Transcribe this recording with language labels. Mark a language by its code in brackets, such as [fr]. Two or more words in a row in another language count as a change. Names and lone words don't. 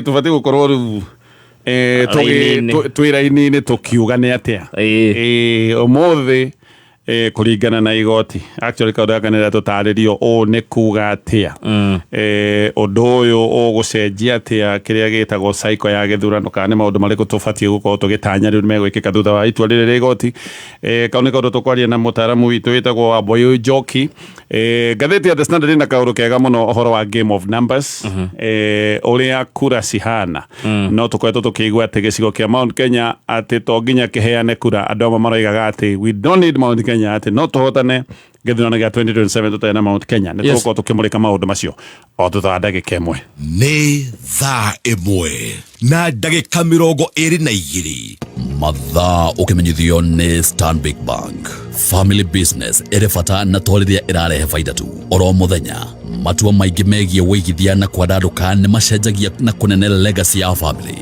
[ki] tũbatiĩ gũkorwo rĩu twĩ raini-inĩ tũkiuga nĩ atĩa ũmũthĩ kuringana na igoti actually kaũndũ gaka nĩ tũtarĩrio ũũ nĩ kuga atĩa ũndũ ũyũ ũgũcenjia atĩa kĩrĩa gĩtagwo cycle ya gĩthurano kana nĩ maũndũ marĩkũ tũbatiĩ gũkorwo tũgĩtanya rĩu megwĩkĩka thutha wa itua rĩrĩ rĩa igoti kau nĩ kaũndũ tũkwaria na mũtaaramu witũ wĩtagwo Wambũi Njoki ngathĩti ya The Standard ĩna kaũndũ kega mũno ũhoro wa [en] game of numbers [ki] ũrĩa kura cihana no tũkoretwo tũkĩigua atĩ gĩcigo kĩa Mount Kenya atĩ to nginya kĩheane kura andũ amwe maroigaga atĩ [en] we don't need Mount Kenya [ki] ati no tuhotane githurano gĩa 2027 tutena Mount Kenya nĩ tũgũkorwo tũkĩmũrĩka maũndũ macio o thutha wa ndagĩka ĩmwe nĩ thaa ĩmwe na ndagĩka 22 mathaa ũkĩmenyithio nĩ Stanbic Bank [en] family business [ki] ĩrĩ bata na twarĩrĩa ĩrarehe baida tu oro mũthenya matua maingĩ megiĩ wĩigithia na kwandandũka nĩ macenjagia na kũnene legacy ya family.